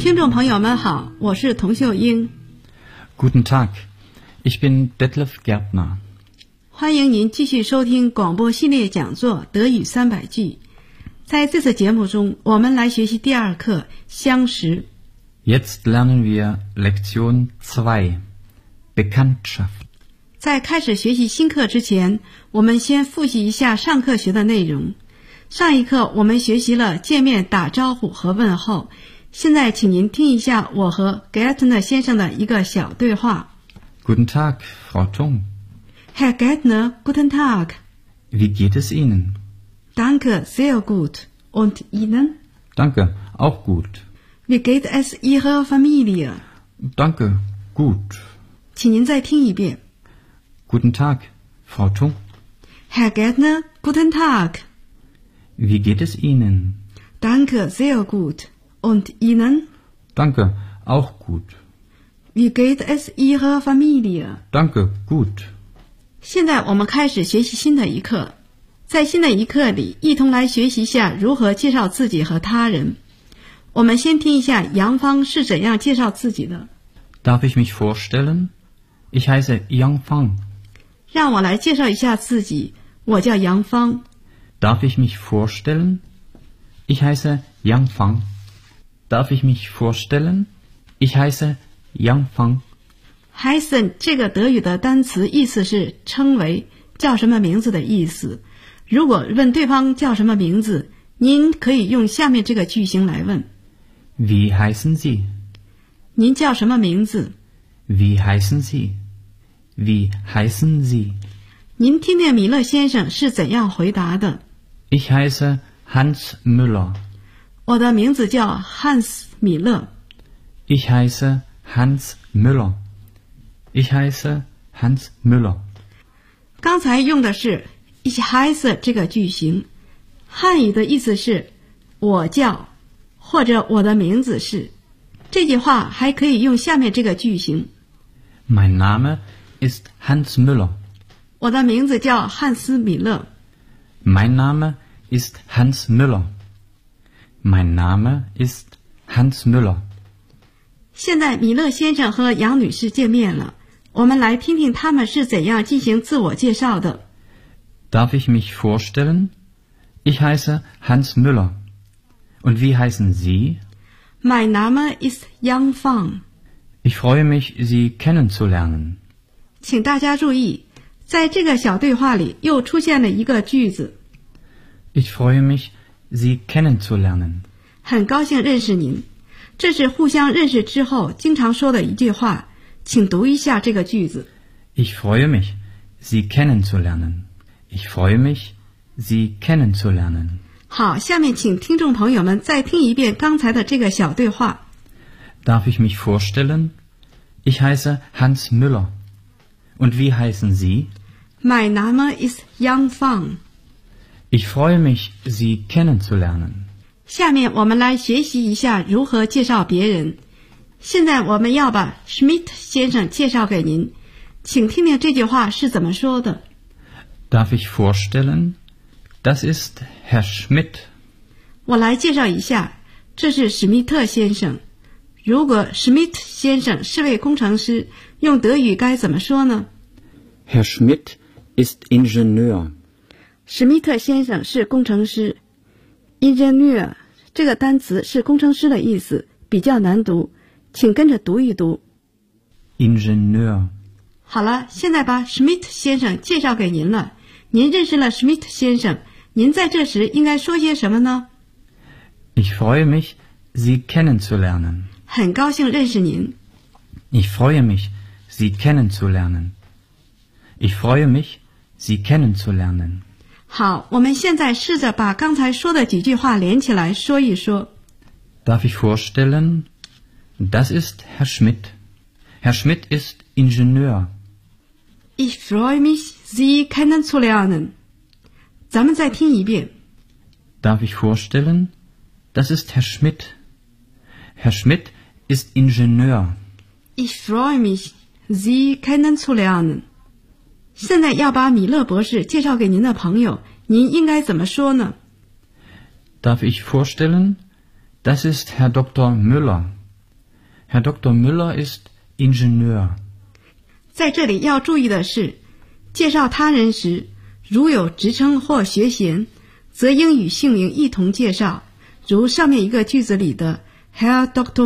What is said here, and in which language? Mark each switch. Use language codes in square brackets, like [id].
[zh] 朋友们好，我是童秀英。 [de] Guten Tag, ich bin Detlef Gärtner。 [zh] 欢迎您继续收听广播系列讲座《德语三百句》。在这次节目中，我们来学习第二课《相识》。 Jetzt lernen wir Lektion 2, Bekanntschaft。在开始学习新课之前，我们先复习一下上课学的内容。上一课我们学习了见面打招呼和问候。现在请您听一下我和 Gärtner 先生的一个小对话。 [de] Guten Tag, Frau Tung. Herr Gärtner, Guten Tag. Wie geht es Ihnen? Danke, sehr gut. Und Ihnen? Danke, auch gut. Wie geht es Ihrer Familie? Danke, gut. [zh] 请您再听一遍。 [de] Guten Tag, Frau Tung. Herr Gärtner, Guten Tag. Wie geht es Ihnen? Danke, sehr gut. Und Ihnen? Danke, auch gut. Wie geht es Ihrer Familie? Danke, gut. [zh] 现在我们开始学习新的一课。在新的一课里，一同来学习一下如何介绍自己和他人。我们先听一下杨芳是怎样介绍自己的。 [de] Darf ich mich vorstellen? Ich heiße Yang Fang. [zh] 让我来介绍一下自己。我叫杨芳。 [de] Darf ich mich vorstellen? Ich heiße Yang Fang. Darf ich mich vorstellen? Ich heiße Yang Fang. [zh] Heißen 这个德语的单词意思是称为，叫什么名字的意思。如果问对方叫什么名字，您可以用下面这个句型来问。 [de] Wie heißen Sie? [zh] 您叫什么名字？ [de] Wie heißen Sie? Wie heißen Sie? [zh] 您听听米勒先生是怎样回答的。 [de] Ich heiße Hans Müller. [zh] 我的名字叫汉斯·米勒。 [de] Ich heiße Hans Müller. Ich heiße Hans Müller. [zh] 刚才用的是 [de] Ich heiße [zh] 这个句型，汉语的意思是我叫，或者我的名字是。这句话还可以用下面这个句型。 [de] Mein Name ist Hans Müller. [zh] 我的名字叫汉斯·米勒。 [de] Mein Name ist Hans Müller. Mein Name ist Hans Müller. [zh] 现在米勒先生和杨女士见面了，我们来听听他们是怎样进行自我介绍的。 [de] Darf ich mich vorstellen? Ich heiße Hans Müller. Und wie heißen Sie? Mein Name ist Yang Fang. Ich freue mich, Sie kennenzulernen. [zh] 请大家注意，在这个小对话里又出现了一个句子。 [de] Ich freue mich, Sie kennenzulernen. [zh] 很高兴认识您。这是互相认识之后经常说的一句话，请读一下这个句子。 [de] Ich freue mich, Sie kennenzulernen. Ich freue mich, Sie kennenzulernen. [zh] 好，下面请听众朋友们再听一遍刚才的这个小对话。 [de] Darf ich mich vorstellen? Ich heiße Hans Müller. Und wie heißen Sie? Mein Name ist Yang Fang. Ich freue mich, Sie kennenzulernen. [zh] 下面我们来学习一下如何介绍别人。现在我们要把 Schmidt 先生介绍给您，请听听这句话是怎么说的。 [de] Darf ich vorstellen? Das ist Herr Schmidt. [zh] 我来介绍一下，这是史密特先生。如果 Schmidt 先生是位工程师，用德语该怎么说呢？ [de] Herr Schmidt ist Ingenieur. [zh] 史密特先生是工程师。 Ingenieur 这个单词是工程师的意思，比较难读，请跟着读一读。 [de] Ingenieur。 [zh] 好了，现在把 Schmidt 先生介绍给您了。您认识了 Schmidt 先生，您在这时应该说些什么呢？ [de] Ich freue mich, Sie kennenzulernen. [zh] 很高兴认识您。 [de] Ich freue mich, Sie kennenzulernen. Ich freue mich, Sie kennenzulernen. [zh] 好，我们现在试着把刚才说的几句话连起来说一说。 [de] Darf ich vorstellen? Das ist Herr Schmidt. Herr Schmidt ist Ingenieur. Ich freue mich, Sie kennenzulernen. [zh] 咱们再听一遍。 [de] Darf ich vorstellen? Das ist Herr Schmidt. Herr Schmidt ist Ingenieur. Ich freue mich, Sie kennenzulernen. [zh] 现在要把米勒博士介绍给您的朋友，您应该怎么说呢？ [de] Darf ich vorstellen? Das ist Herr Dr. Müller. Herr Dr. Müller ist Ingenieur. [zh] 在这里要注意的是，介绍他人时，如有职称或学衔，则应与姓名一同介绍，如上面一个句子里的 Herr Dr.